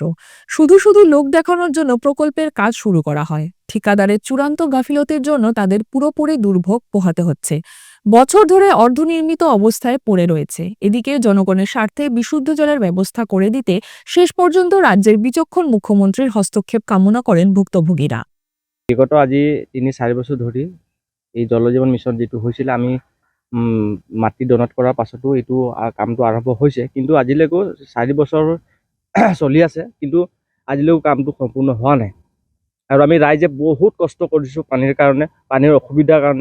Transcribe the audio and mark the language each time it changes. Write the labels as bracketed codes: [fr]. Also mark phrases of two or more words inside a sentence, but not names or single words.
[bn] শুধু শুধু লোক দেখানোর জন্য প্রকল্পের কাজ শুরু করা হয়। ঠিকাদারের চূড়ান্ত গাফিলতির জন্য তাদের পুরোপুরি দুর্ভোগ পোহাতে হচ্ছে। বছর ধরে অর্ধনির্মিত অবস্থায় পড়ে রয়েছে। এদিকে জনগণের স্বার্থে বিশুদ্ধ জলের ব্যবস্থা করে দিতে শেষ পর্যন্ত রাজ্যের বিচক্ষণ মুখ্যমন্ত্রীর হস্তক্ষেপ কামনা করেন ভুক্তভোগীরা। [as] বিগত আজি 3-4 বছৰ ধৰি এই জলজীৱন মিছন যিটো হৈছিলে, আমি মাটি ডনেট কৰাৰ পাছতো এইটো কামটো আৰম্ভ হৈছে, কিন্তু আজিলৈকে 4 বছৰ চলি আছে, কিন্তু আজিলৈকে কামটো সম্পূৰ্ণ হোৱা নাই। আৰু আমি ৰাইজে বহুত কষ্ট কৰিছোঁ পানীৰ কাৰণে, পানীৰ অসুবিধাৰ কাৰণে।